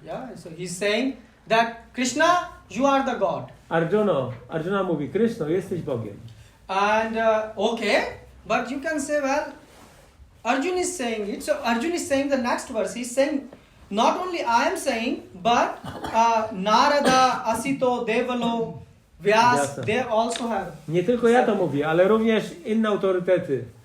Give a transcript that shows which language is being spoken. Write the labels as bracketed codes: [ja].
[en] Yeah, so he's saying that Krishna, you are the God. [pl] Arjuna mówi, Kryszno, jesteś Bogiem. [en] And okay, but you can say, well, Arjuna is saying it. So Arjuna is saying the next verse. He's saying, not only I am saying, but Narada, Asito, Devalo, Vyas, they also have. [pl] Nie tylko ja to mówię, ale również inne autorytety.